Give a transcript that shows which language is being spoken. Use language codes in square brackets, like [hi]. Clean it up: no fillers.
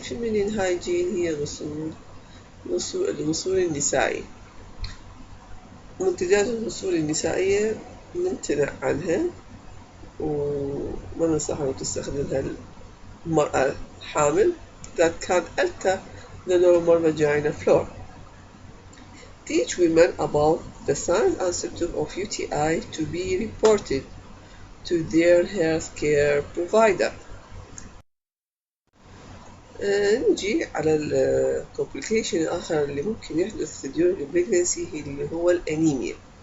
[ar] feminine hygiene هي الغسول النسائي. منتجات الغسول النسائية نمتنع عنها وما ننصح أن تستخدمها المرأة حامل [en] that can alter the normal vagina floor. Teach women about the signs and symptoms of UTI to be reported to their healthcare provider. [ar] نجي على الكومبليكيشن الآخر اللي ممكن يحدث [en] during pregnancy [ar] اللي هو الأنيميا.